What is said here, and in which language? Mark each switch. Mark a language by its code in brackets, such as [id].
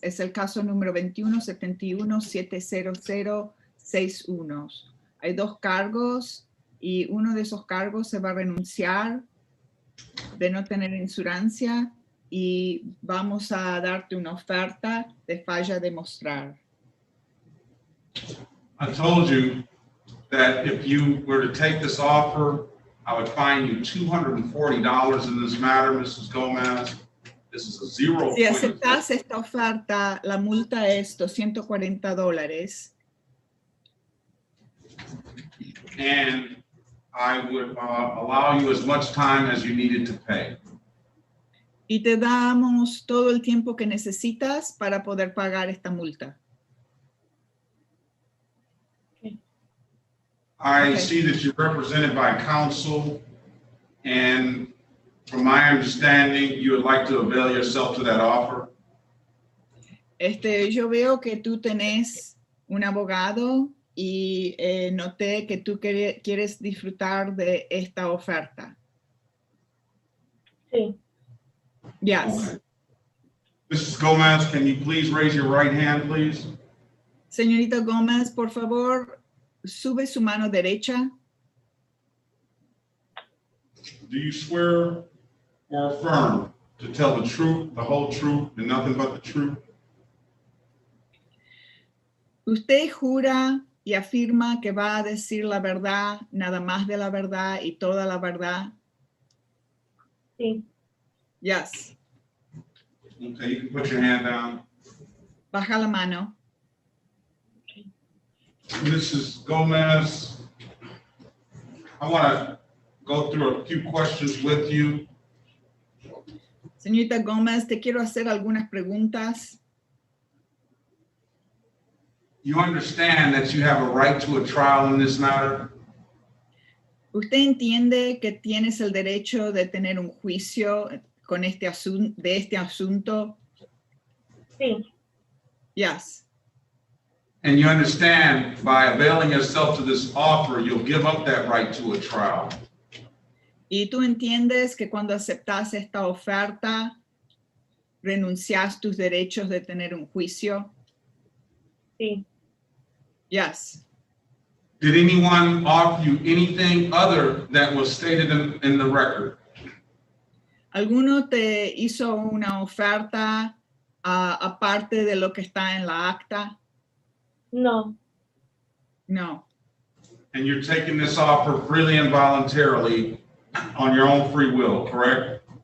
[es] Es el caso número 2171-70061. Hay 2 cargos y uno de esos cargos se va a renunciar de no tener insurancia y vamos a darte una oferta de falla de mostrar. [en] I told you that if you were to take this offer, I would fine you $240 in this matter, Mrs. Gomez. This is a 0. [es] Si aceptas esta oferta, la multa es $240. [en] And I would allow you as much time as you needed to pay. [es] Y te damos todo el tiempo que necesitas para poder pagar esta multa. [en] I Okay. see that you're represented by counsel, and from my understanding, you would like to avail yourself to that offer. [es] Yo veo que tú tenés un abogado y noté que tú quieres disfrutar de esta oferta. Sí. [en] Yes. Okay. Mrs. Gomez, can you please raise your right hand, please? [es] Señorita Gómez, por favor, sube su mano derecha. [en] Do you swear or affirm to tell the truth, the whole truth, and nothing but the truth? [es] ¿Usted jura y afirma que va a decir la verdad, nada más de la verdad y toda la verdad? Sí. [en] Yes. Okay, you can put your hand down. [es] Baja la mano. [en] Mrs. Gomez, I want to go through a few questions with you. [es] Señorita Gómez, te quiero hacer algunas preguntas. [en] You understand that you have a right to a trial in this matter? [es] ¿Usted entiende que tienes el derecho de tener un juicio con este asunto? Sí. [en] Yes. And you understand by availing yourself to this offer, you'll give up that right to a trial. [es] Y tú entiendes que cuando aceptas esta oferta, renuncias tus derechos de tener un juicio? Sí. [en] Yes. Did anyone offer you anything other that was stated in the record? [es] ¿Alguno te hizo una oferta aparte de lo que está en la acta? No. [en] No. And you're taking this offer freely and voluntarily on your own free will, correct?